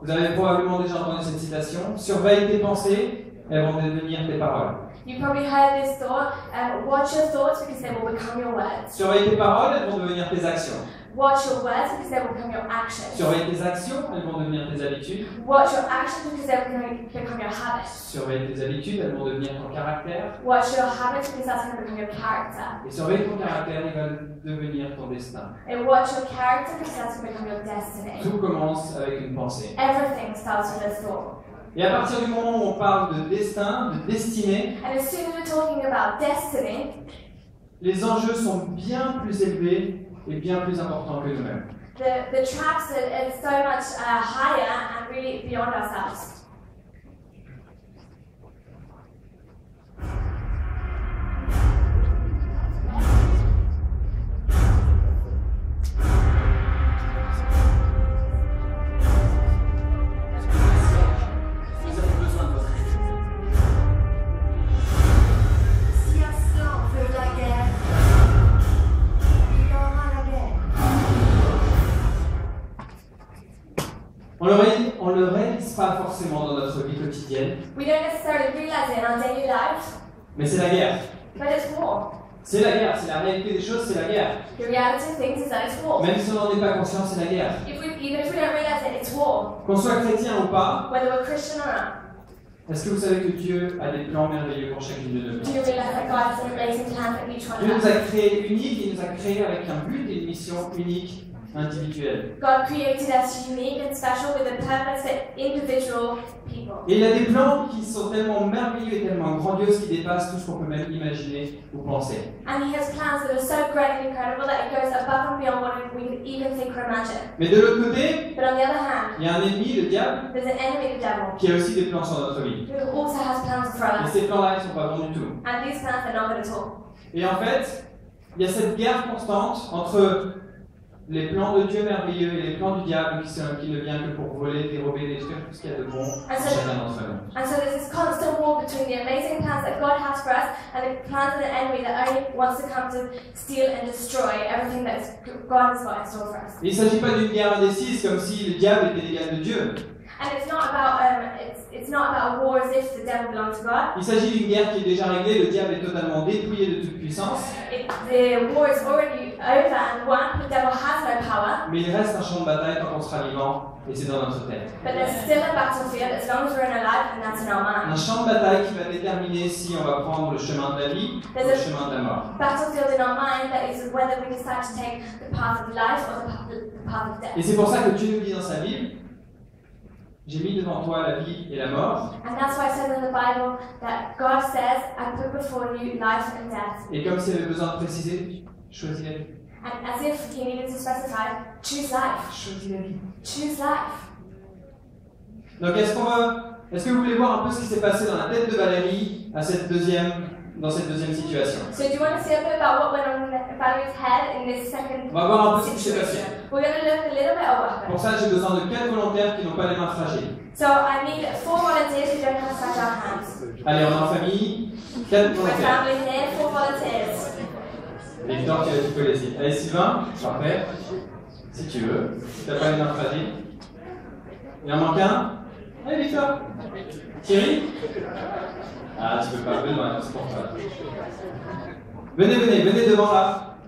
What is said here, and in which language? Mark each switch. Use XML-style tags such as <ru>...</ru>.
<fr>Vous avez probablement déjà entendu cette citation. Surveille tes pensées, elles vont devenir tes paroles.</fr> <en>You probably heard this thought, watch your thoughts because they will become your words.</en> <fr>Surveille tes paroles, elles vont devenir tes actions.</fr> <en>Watch your words because they will become your actions.</en> <fr>Surveille tes actions, elles vont devenir tes habitudes.</fr> <en>Watch your actions because they will become your habits.</en> <fr>Surveille tes habitudes, elles vont devenir ton caractère.</fr> <en>Watch your habits because that's going to become your character.</en> <fr>Et surveille ton caractère, il va devenir ton destin.</fr> <en>And watch your character because that's going to become your destiny.</en> <fr>Tout commence avec une pensée.</fr> <en>Everything starts with a thought.</en> <fr>Et à partir du moment où on parle de destin, de destinée,</fr> <en>And as soon as we're talking about destiny,</en> <fr>les enjeux sont bien plus élevés et bien plus importants que nous-mêmes.</fr> <en>the traps are so much higher and really beyond ourselves.</en> <fr>On le réalise pas forcément dans notre vie quotidienne,</fr> <en>We don't necessarily realize it in our daily life,</en> <fr>mais c'est la guerre.</fr> <en>but it's war.</en> <fr>C'est la guerre, c'est la réalité des choses, c'est la guerre.</fr> <en>The reality of things is that it's war.</en> <fr>Même si on n'en est pas conscient, c'est la guerre.</fr> <en>Even if we don't realize it, it's war.</en> <fr>Qu'on soit chrétien ou pas,</fr> <en>Whether we're Christian or not.</en> <fr>est-ce que vous savez que Dieu a des plans merveilleux pour chacune de nous?</fr> <en>Do you realize that God has an amazing plan for each one</en> <fr>Dieu</fr> <en>of</en> <fr>nous</fr> <en>us?</en> <fr>a créés uniques, il nous a créés avec un but et une mission unique individuelle.</fr> <en>God created us unique and special with a purpose for individual people.</en> <fr>Et il a des plans qui sont tellement merveilleux et tellement grandioses qui dépassent tout ce qu'on peut même imaginer ou penser.</fr> <en>And He has plans that are so great and incredible that it goes above and beyond what we could even think or imagine.</en> <fr>Mais de l'autre côté,</fr> <en>But on the other hand,</en> <fr>il y a un ennemi, le diable,</fr> <en>there's an enemy, the devil,</en> <fr>qui a aussi des plans sur notre vie.</fr> <en>who also has plans for</en> <fr>Et</fr> <en>us.</en> <fr>ces plans-là, ils ne sont pas bons du tout.</fr> <en>And these plans are not good at all.</en> <fr>Et en fait, il y a cette guerre constante entre les plans de Dieu merveilleux et les plans du diable qui ne vient que pour voler, dérober, détruire tout ce qu'il y a de bon en chacun d'entre nous.</fr> <en>And so there's this constant war between the amazing plans that God has for us and the plans of the enemy that only wants to come to steal and destroy everything that God has got in store for us.</en> <fr>Et il ne s'agit pas d'une guerre indécise comme si le diable était l'égal de Dieu.</fr> <en>And it's not about a war as if the devil belongs to God.</en> <fr>Il s'agit d'une guerre qui est déjà réglée, le diable est totalement dépouillé de toute puissance.</fr> <en>The war is already over and won. The devil has no power.</en> <fr>Mais il reste un champ de bataille tant qu'on sera vivant, et c'est dans notre tête.</fr> <en>But there's still a battlefield as long as we're in our life, and that's in our mind.</en> <fr>Un champ de bataille qui va déterminer si on va prendre le chemin de la vie ou le chemin de la mort.</fr> <en>Battlefield in our mind that is whether we decide to take the path of life or the path of death.</en> <fr>Et c'est pour ça que Dieu nous dit dans sa Bible, j'ai mis devant toi la vie et la mort.</fr> <en>And that's why it says in the Bible that God says, I put before you life and death.</en> <fr>Et comme s'il avait besoin de préciser, choisis la vie.</fr> <en>And as if He needed to specify, choose life.</en> <fr>Choisis la vie.</fr> <en>Choose life.</en> <fr>Donc est-ce que vous voulez voir un peu ce qui s'est passé dans la tête de Valérie dans cette deuxième situation?</fr> <en>So do you want to see a bit about what went on in Valerie's head in this second</en> <fr>On va voir un peu ce qui s'est passé.</fr> <en>situation? We're going to look a little bit at what</en> <fr>Pour</fr> <en>happened.</en> <fr>ça, j'ai besoin de 4 volontaires qui n'ont pas les mains fragiles.</fr> <en>So I need 4 volunteers who don't have fragile hands.</en> <fr>Allez, on est en famille. 4</fr> <en>My</en> <fr>volontaires.</fr> <en>family here, 4 volunteers.</en> <fr>Et Victor, tu peux laisser. Allez, Sylvain, parfait. Si tu veux. Si tu n'as pas les mains fragiles. Il en manque un. Allez, Victor. Thierry. Ah, tu peux pas. Benoît, c'est pour toi. Venez devant là.</fr>